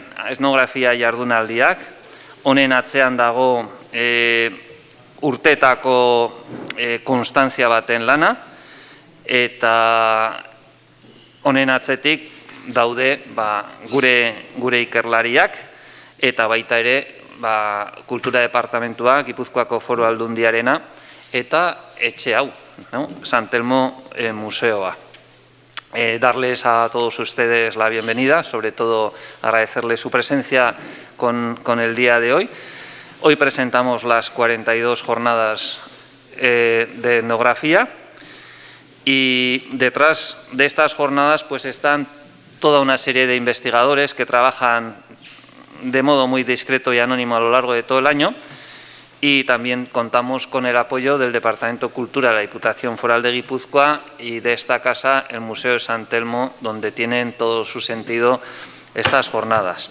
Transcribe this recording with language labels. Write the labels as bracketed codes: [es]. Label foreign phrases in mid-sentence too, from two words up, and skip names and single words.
[eu] etnografia jardunaldiak. Honen atzean dago urtetako konstantzia baten lana, eta honen atzetik daude gure ikerlariak, eta baita ere Kultura Departamentua, Gipuzkoako Foru Aldundiarena, eta etxe hau, San Telmo Museoa. [es] Darles a todos ustedes la bienvenida, sobre todo agradecerles su presencia con el día de hoy. Hoy presentamos las 42 jornadas de etnografía y detrás de estas jornadas pues están toda una serie de investigadores que trabajan de modo muy discreto y anónimo a lo largo de todo el año, y también contamos con el apoyo del Departamento de Cultura de la Diputación Foral de Guipúzcoa y de esta casa, el Museo de San Telmo, donde tienen todo su sentido estas jornadas.